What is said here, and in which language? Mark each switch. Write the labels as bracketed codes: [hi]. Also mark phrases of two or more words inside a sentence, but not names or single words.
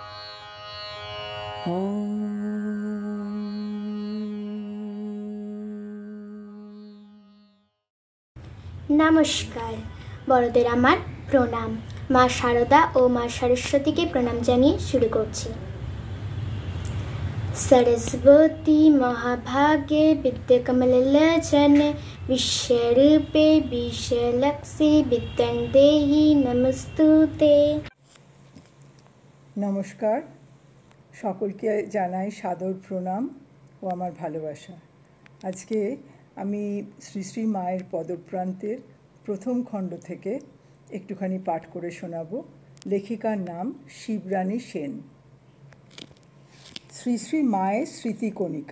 [bn] নমস্কার, বড়দের আমার প্রণাম। মা শারদা ও মা সরস্বতীকে প্রণাম জানিয়ে শুরু করছি। [sa] सरस्वती महाभागे विद्याकमललोचने विश्वरूपे विश्वलक्ष्मी विद्यां देहि नमस्तुते। [bn] নমস্কার, সকলকে জানাই সাদর প্রণাম ও আমার ভালোবাসা। আজকে আমি শ্রী শ্রী মায়ের পদপ্রান্তের প্রথম খণ্ড থেকে একটুখানি পাঠ করে শোনাবো। লেখিকার নাম শিবরানী সেন। শ্রী শ্রী মায়ের স্মৃতিকণিকা।